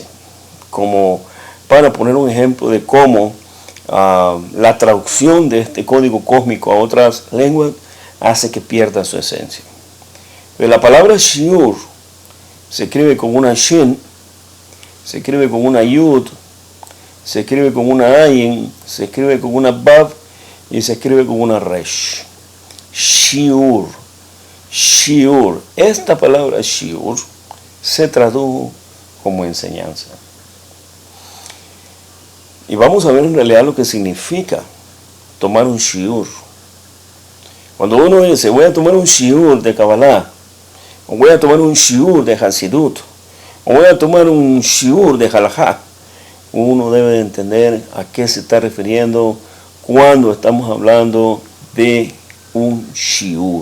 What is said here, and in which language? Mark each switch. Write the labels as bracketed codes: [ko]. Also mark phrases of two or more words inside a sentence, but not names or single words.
[es] Como para poner un ejemplo de cómo la traducción de este código cósmico a otras lenguas hace que pierda su esencia. Pero la palabra shiur se escribe con una shin, se escribe con una yud, se escribe con una ayin, se escribe con una bav y se escribe con una resh. Shiur. Shiur. Esta palabra shiur se tradujo como enseñanza. Y vamos a ver en realidad lo que significa tomar un shiur. Cuando uno dice, voy a tomar un shiur de Kabbalah, o voy a tomar un shiur de Hasidut, o voy a tomar un shiur de Halajá, uno debe de entender a qué se está refiriendo cuando estamos hablando de un shiur.